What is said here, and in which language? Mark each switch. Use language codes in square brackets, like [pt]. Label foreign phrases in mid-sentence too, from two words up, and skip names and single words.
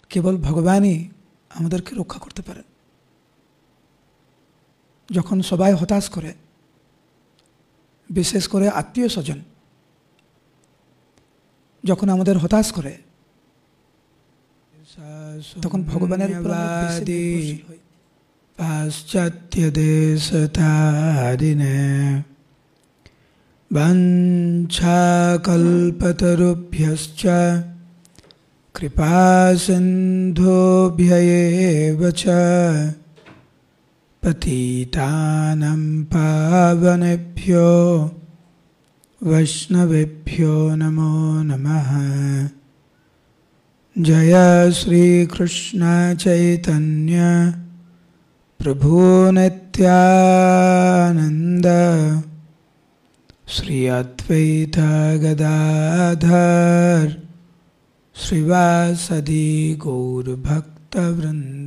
[bn] কেবল ভগবানই আমাদেরকে রক্ষা করতে পারেন। যখন সবাই হতাশ করে, বিশেষ করে আত্মীয় স্বজন যখন আমাদের হতাশ করে, তখন ভগবানের উপর আমরা বেশি নির্ভরশীল হই। [sa] পাশ্চাত্য দেশতারিণে বাঞ্ছাকল্পতরুভ্যশ্চ কৃপা সিন্ধুভ্য এব চ পতিতানাং পাবনেভ্যো বৈষ্ণবেভ্যো নমো নমঃ। জয় শ্রী কৃষ্ণ চৈতন্য প্রভু নিত্যানন্দ শ্রী অদ্বৈত গদাধর শ্রীবাসদি গৌরভক্তবৃন্দ।